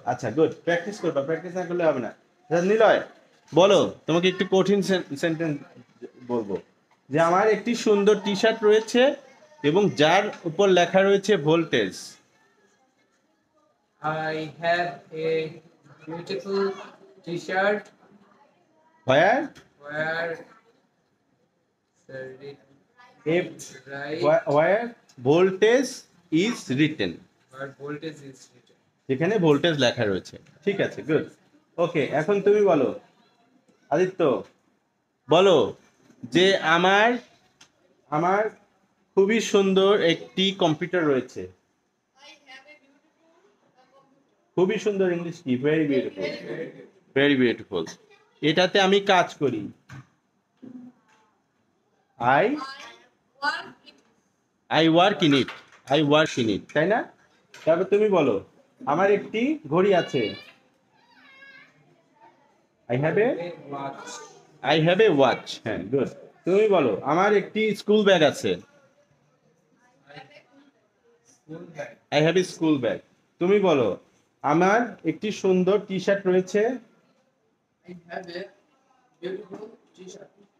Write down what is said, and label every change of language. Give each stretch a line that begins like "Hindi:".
Bangla: আচ্ছা, good, practice করবা, practice না করলে হবে না। নিলয় বলো, তোমাকে একটু কঠিন সেন্টেন্স বলবো, যে আমার একটি সুন্দর টি শার্ট রয়েছে এবং যার উপর লেখা রয়েছে voltage.
English: I have a beautiful t-shirt where where sorry, right where voltage is written. where voltage is written.
Bangla: যেখানে ভোল্টেজ লেখা রয়েছে। ঠিক আছে, গুড। ওকে, এখন তুমি বলো আদিত্য, বলো যে আমার খুবই সুন্দর একটি কম্পিউটার রয়েছে। খুবই সুন্দর ইংলিশ কি,
English: Very beautiful, very beautiful.
Bangla: এটাতে আমি কাজ করি,
English: I work in it, I work in it,
Bangla: তাই না? তারপর তুমি বলো, আমার একটি ঘড়ি আছে,
English: I have a watch.
Bangla: হ্যাঁ, গুড। তুমি বলো, আমার একটি স্কুল ব্যাগ আছে,
English: School bag. I have a school bag.
Bangla: তুমি বলো, আমার একটি সুন্দর টি শার্ট রয়েছে,
English: I have a beautiful t-shirt.